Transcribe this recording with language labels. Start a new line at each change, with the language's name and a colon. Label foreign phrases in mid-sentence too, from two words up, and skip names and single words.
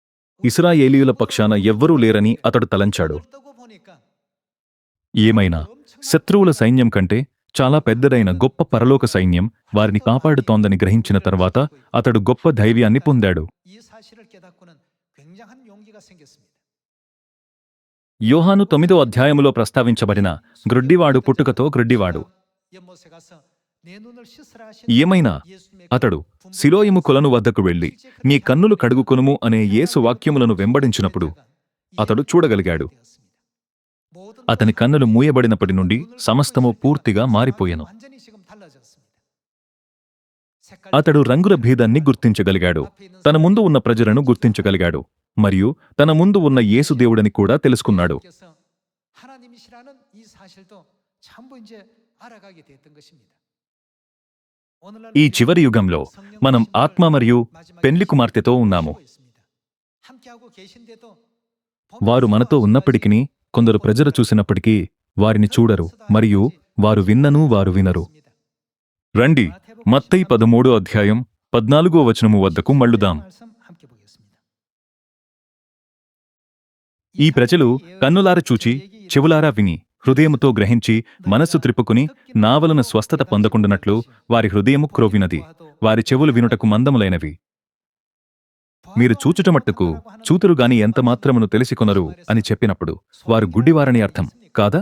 Telugu: ఇశ్రాయేలీయుల పక్షాన ఎవ్వరూ లేరని అతడు తలంచాడు. ఏమైనా శత్రువుల సైన్యం కంటే చాలా పెద్దదైన గొప్ప పరలోక సైన్యం వారిని కాపాడుతోందని గ్రహించిన తర్వాత అతడు గొప్ప ధైర్యాన్ని పొందాడు.
Korean: 이 사실을 깨닫고는 굉장한 용기가 생겼습니다.
Telugu: యోహాను 9వ అధ్యాయములో ప్రస్తావించబడిన గ్రుడ్డివాడు పుట్టుకతో గ్రుడ్డివాడు.
Korean: 연못에 가서 내 눈을 씻으라 하신
Telugu: ఏమైనా
Korean: 예수님의
Telugu: అతడు సిలోయిము కొలను వద్దకు వెళ్లి నీ కన్నులు కడుగుకొనుము అనే యేసు వాక్యములను వెంబడించినప్పుడు అతడు చూడగలిగాడు. అతని కన్నులు మూయబడినప్పటి నుండి సమస్తము పూర్తిగా మారిపోయెను.
Korean: 완전히 지금 달라졌습니다.
Telugu: అతడు రంగుల భేదాన్ని గుర్తించగలిగాడు. తన ముందు ఉన్న ప్రజలను గుర్తించగలిగాడు. మరియు తన ముందు ఉన్న యేసు దేవుడని కూడా తెలుసుకున్నాడు.
Korean: 그래서 하나님이시라는 이 사실도 전부 이제 알아가게 됐던 것입니다. 오늘날
Telugu: ఈ చివరి యుగంలో మనం ఆత్మ మరియు పెండ్లి కుమార్తెతో ఉన్నాము.
Korean: 함께하고 계신데도
Telugu: వారు మనతో ఉన్నప్పటికీ కొందరు ప్రజలు చూసినప్పటికీ వారిని చూడరు మరియు వారు విన్నను వారు వినరు. రండి మత్తయి 13వ అధ్యాయం 14వ వచనము వద్దకు మళ్ళుదాం.
Korean: 말씀 함께 보겠습니다.
Telugu: ఈ ప్రజలు కన్నులార చూచి చెవులారా విని హృదయముతో గ్రహించి మనస్సు త్రిప్పుకుని నా వలన స్వస్థత పొందకుండునట్లు వారి హృదయము క్రోవినది, వారి చెవులు వినుటకు మందములైనవి. మీరు చూచుటమట్టుకు చూతురుగాని ఎంత మాత్రమును తెలిసికొనరు అని చెప్పినప్పుడు వారు గుడ్డివారని అర్థం కాదా?